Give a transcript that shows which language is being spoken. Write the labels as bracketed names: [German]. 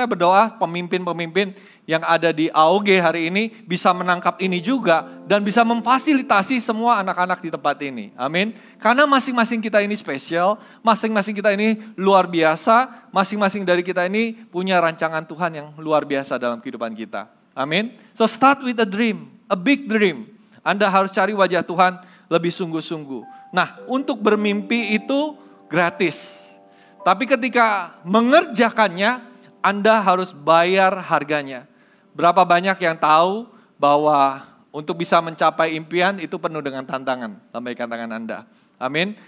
[Indonesian] Saya berdoa pemimpin-pemimpin yang ada di AOG hari ini bisa menangkap ini juga dan bisa memfasilitasi semua anak-anak di tempat ini. Amin. Karena masing-masing kita ini spesial, masing-masing kita ini luar biasa, masing-masing dari kita ini punya rancangan Tuhan yang luar biasa dalam kehidupan kita. Amin. [English] So start with a dream, a big dream. [Indonesian] Anda harus cari wajah Tuhan lebih sungguh-sungguh. Nah, untuk bermimpi itu gratis. Tapi ketika mengerjakannya, Anda harus bayar harganya. Berapa banyak yang tahu bahwa untuk bisa mencapai impian itu penuh dengan tantangan. Lambaikan tangan Anda. Amin.